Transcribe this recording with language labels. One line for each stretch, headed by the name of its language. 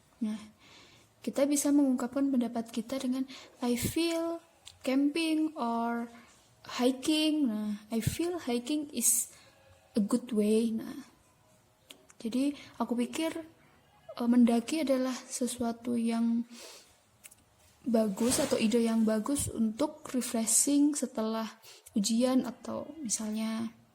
Indonesian: Nah, kita bisa mengungkapkan pendapat kita dengan
English: I feel camping or hiking.
Indonesian: Nah,
English: I feel hiking is a good way.
Indonesian: Nah, jadi aku pikir mendaki adalah sesuatu yang bagus atau ide yang bagus untuk refreshing setelah ujian atau misalnya.